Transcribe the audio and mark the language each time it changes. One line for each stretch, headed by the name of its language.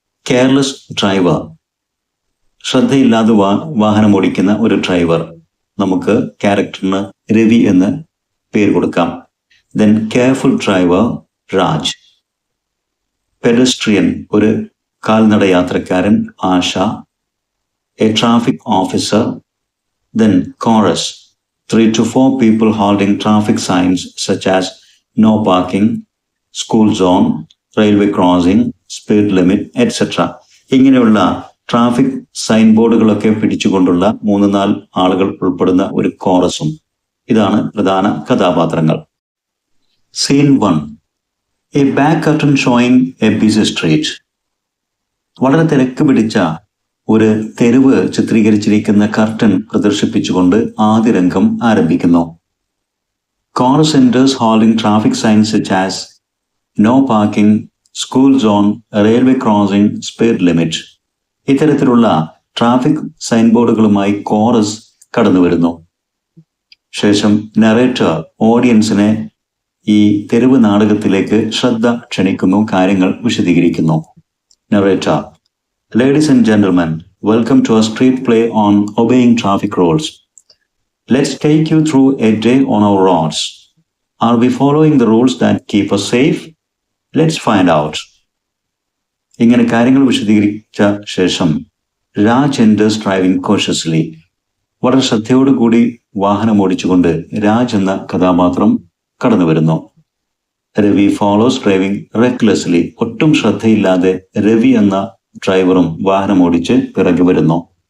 Malayalam: Careless driver. ശ്രദ്ധയില്ലാതെ വാഹനം ഓടിക്കുന്ന ഒരു ഡ്രൈവർ. നമുക്ക് ക്യാരക്ടറിന് രവി എന്ന് പേര് കൊടുക്കാം.
English: Then careful driver Raj. Pedestrian,
Malayalam: ഒരു കാൽനട യാത്രക്കാരൻ
English: Asha. A traffic officer Then chorus, 3 to 4 people holding traffic signs such as no parking, school zone, railway crossing, speed limit, etc.
Malayalam: ഇങ്ങനെയുള്ള ട്രാഫിക് സൈൻ ബോർഡുകളൊക്കെ പിടിച്ചുകൊണ്ടുള്ള 3-4 ആളുകൾ ഉൾപ്പെടുന്ന ഒരു കോറസും. ഇതാണ് പ്രധാന കഥാപാത്രങ്ങൾ. Scene 1,
English: A back curtain showing A B C street.
Malayalam: വളരെ തിരക്ക് പിടിച്ച ഒരു തെരുവ് ചിത്രീകരിച്ചിരിക്കുന്ന കർട്ടൻ പ്രദർശിപ്പിച്ചുകൊണ്ട് ആദ്യ രംഗം ആരംഭിക്കുന്നു.
English: Chorus enters holding traffic signs such as no parking, school zone, railway crossing, speed limit.
Malayalam: ഇത്തരത്തിലുള്ള ട്രാഫിക് സൈൻ ബോർഡുകളുമായി കോറസ് കടന്നു വരുന്നു. ശേഷം നറേറ്റർ ഓഡിയൻസിനെ ഈ തെരുവ് നാടകത്തിലേക്ക് ശ്രദ്ധ ക്ഷണിക്കുന്നു, കാര്യങ്ങൾ വിശദീകരിക്കുന്നു.
English: Narrator, Ladies and gentlemen, welcome to a street play on obeying traffic rules. Let's take you through a day on our roads. Are we following the rules that keep us safe? Let's find out.
Malayalam: ഇങ്ങനെ കാര്യങ്ങൾ വിശദീകരിച്ച ശേഷം Raj
English: enters driving cautiously.
Malayalam: വളരെ ശ്രദ്ധയോടുകൂടി വാഹനം ഓടിച്ചുകൊണ്ട് രാജ് എന്ന കഥാപാത്രം കടന്നു വരുന്നു. Ravi
English: Follows driving റെക്ലെസ്ലി.
Malayalam: ഒട്ടും ശ്രദ്ധയില്ലാതെ രവി എന്ന ഡ്രൈവറും വാഹനം ഓടിച്ച് പിറകെ വരുന്നു.